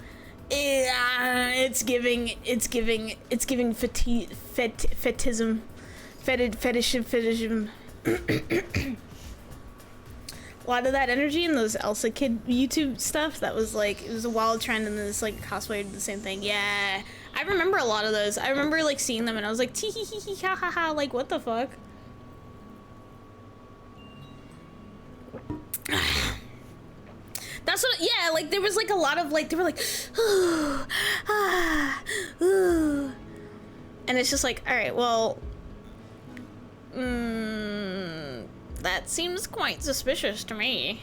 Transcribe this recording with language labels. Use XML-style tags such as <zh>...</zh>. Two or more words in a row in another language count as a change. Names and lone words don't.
<en>It's giving fetishism. A lot of that energy in those Elsa Kid YouTube stuff, that was like, it was a wild trend, and then this like cosplay did the same thing. Yeah, I remember a lot of those. I remember like seeing them and I was like, tee hee hee hee ha ha ha, like what the fuck? That's what, yeah, like there was like a lot of like, they were like, ooh, ah, ooh. And it's just like, all right, well, that seems quite suspicious to me.</en>